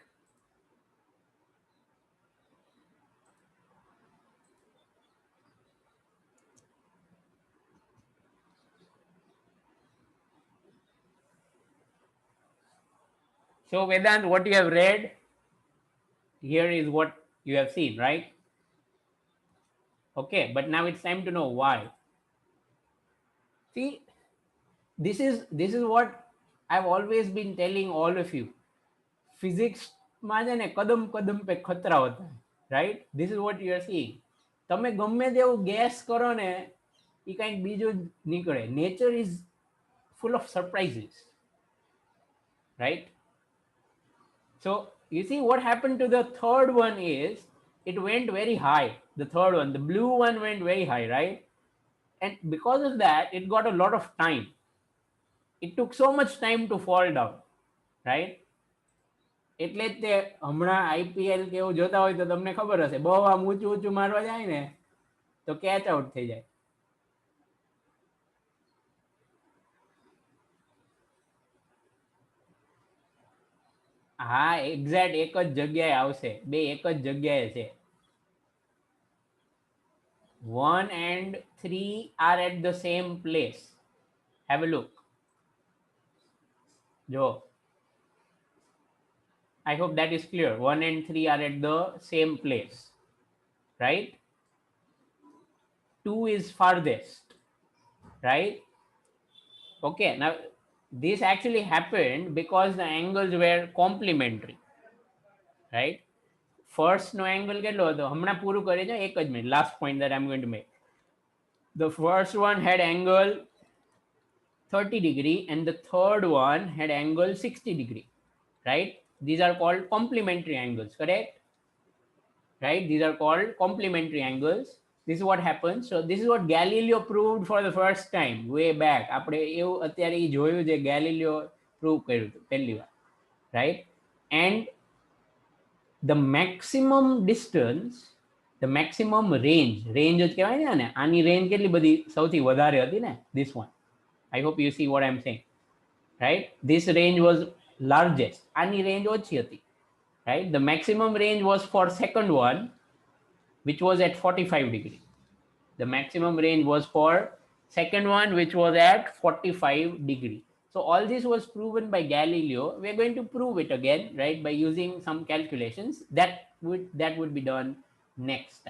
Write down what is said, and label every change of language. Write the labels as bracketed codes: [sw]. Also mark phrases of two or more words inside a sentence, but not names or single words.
[en] So Vedant, what you have read here is what you have seen, right? Okay, but now it's time to know why. See, this is what I've always been telling all of you. [hi] Physics [gu] માં છે ને [hi] कदम कदम पे ख़तरा होता है, right? [en] This is what you are seeing. [gu] તમે ગમે તેવું ગેસ કરો ને એ કંઈક બીજું જ નીકળે. [en] Nature is full of surprises, right? So you see what happened to the third one is it went very high. The third one, the blue one went very high, right? And because of that, it got a lot of time. It took so much time to fall down, right? [gu] એટલે જ તે હમણાં આઈપીએલ કે એવું જોતા હોય તો તમને ખબર હશે, બહુ આમ ઊંચું ઊંચું મારવા જાય ને તો કેચ આઉટ થઈ જાય. હા, એક્ઝેક્ટ એક જ જગ્યાએ આવશે, બે એક જ જગ્યાએ છે. [en] 1 and 3 are at the same place. Have a look. જો I hope that is clear. 1 and 3 are at the same place, right? 2 is farthest, right? Okay, now this actually happened because the angles were complementary, right? First no angle [gu] કેટલો હતો હમણાં પૂરું કરી છે એક જ મિનિટ [en] last point that I'm going to make. The first one had angle 30 degree and the third one had angle 60 degree, right? These are called complementary angles, correct? Right, these are called complementary angles. This is what happens. So this is what Galileo proved for the first time way back. [gu] આપણે એવું અત્યારે એ જોયું જે Galileo prove કર્યું હતું પહેલી વાર, [en] right? And the maximum distance, the maximum range [gu] જ કહેવાય ને આની રેન્જ કેટલી બધી સૌથી વધારે હતી ને, [en] this one. I hope you see what I'm saying, right? This range was largest, [gu] આની range ઓછી હતી, [en] right? The maximum range was for second one, which was at 45 degree. The maximum range was for second one, which was at 45 degree. So all this was proven by Galileo. We're going to prove it again, right, by using some calculations that would be done next time.